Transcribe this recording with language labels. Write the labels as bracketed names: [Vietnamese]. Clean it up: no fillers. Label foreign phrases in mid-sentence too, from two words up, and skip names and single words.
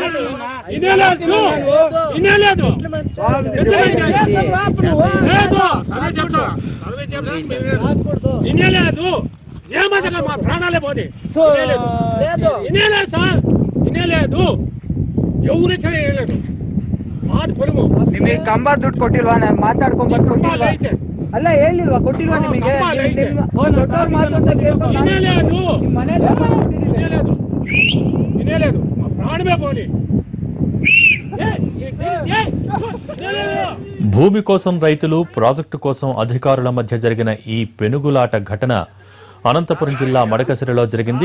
[Telugu] ప్రాణాలే పోనీ సార్ ఇనేలేదు ఎవరు చేయలేదు మాది పొలము [Kannada] ನಿಮಗೆ ಕಂಬ ದುಡ್ಡು ಕೊಟ್ಟಿಲ್ವಾ ನಾನು ಮಾತಾಡ್ಕೊಂಡ್ಬಂದು ಕೊಟ್ಟಿಲ್ವಾ ಅಲ್ಲ ಹೇಳಿಲ್ವಾ ಕೊಟ್ಟಿಲ್ವಾ ನಿಮಗೆ ದೊಡ್ಡವ್ರ ಮಾತು ಅಂತ ಕೇಳ್ಕೊಂಡು [Telugu] ఇనేలేదు మా ప్రాణమే పోనీ. భూమి కోసం రైతులు, ప్రాజెక్టు కోసం అధికారుల మధ్య జరిగిన ఈ పెనుగులాట ఘటన అనంతపురం జిల్లా మడకసిరలో జరిగింది.